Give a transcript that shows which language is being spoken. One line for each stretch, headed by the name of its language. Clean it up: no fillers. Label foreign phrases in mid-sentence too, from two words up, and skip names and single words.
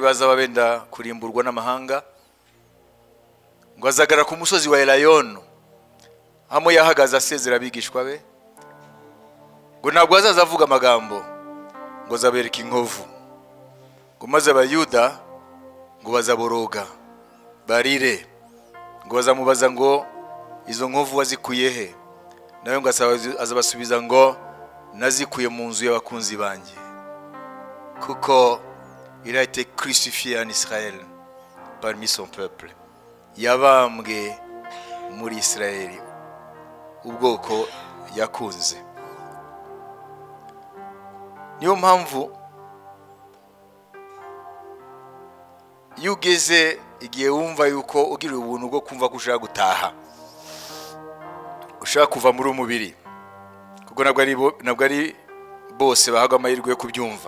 Kinyarwanda: bazaba benda kurimburwa n'amahanga, ngo azagara ku musozi wa Elayono, hamwe yahagaze asezera abigishwa be, ngo ntabwo azaza avuga amagambo, ngo azabereka inkovu, ngo maze abayuda ngo bazaboroga barire, ngo bazamubaza ngo izo nkovu wazikuye he? Nawe ngo azabasubiza ngo nazikuye mu nzu y'abakunzi banjye, kuko
French: il a été crucifié en Israël parmi son peuple.
Kinyarwanda: Yabambwe muri Israeli, ubwoko yakunze. Niyo mpamvu iyo ugeze igihe wumva yuko ugira ubuntu bwo kumva ko ushaka gutaha, ushaka kuva muri umubiri, kuko nabwo ari bose bahaga amahirwe yo kubyumva.